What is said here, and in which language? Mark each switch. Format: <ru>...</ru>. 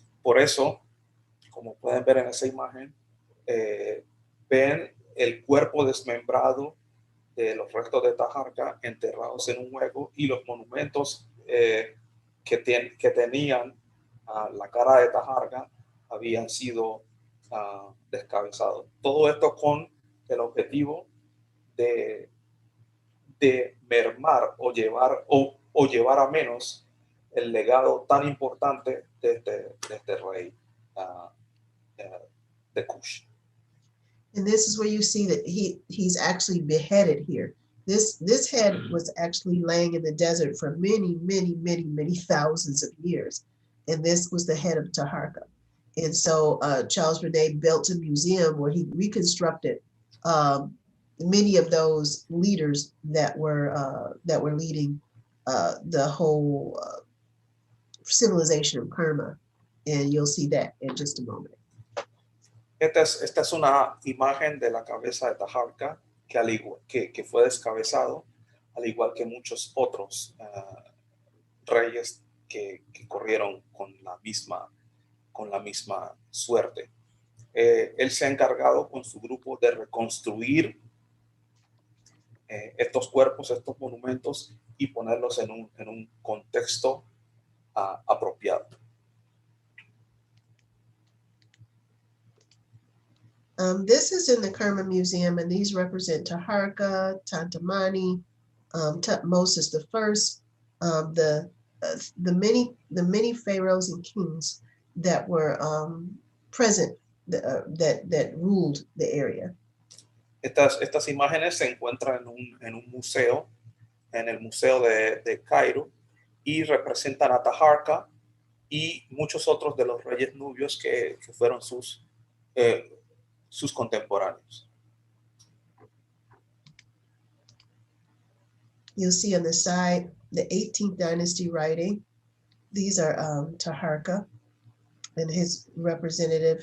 <es>Por eso, como pueden ver en esa imagen, ven el cuerpo desmembrado de los restos de Taharqa enterrados en un hueco y los monumentos que tenían la cara de Taharqa habían sido descabezados. Todo esto con el objetivo de mermar o llevar a menos el legado tan importante de este rey de Kush.</es> <en>And this is where you see that he's actually beheaded here. This head was actually laying in the desert for many thousands of years. And this was the head of Taharqa. And so Charles René built a museum where he reconstructed many of those leaders that were leading the whole civilization of Kerma. And you'll see that in just a moment.</en> <es>Esta es una imagen de la cabeza de Taharqa que fue descabezado, al igual que muchos otros reyes que corrieron con la misma suerte. Él se ha encargado con su grupo de reconstruir estos cuerpos, estos monumentos y ponerlos en un contexto apropiado.</es> <en>This is in the Kerma Museum, and these represent Taharqa, Tantamani, Tutmosis I, the many pharaohs and kings that were present that ruled the area.</en> <es>Estas imágenes se encuentran en un museo, en el Museo de Cairo, y representan a Taharqa y muchos otros de los reyes nubios que fueron sus contemporáneos.</es> <en>You'll see on the side the 18th dynasty writing. These are Taharqa and his representative.</en>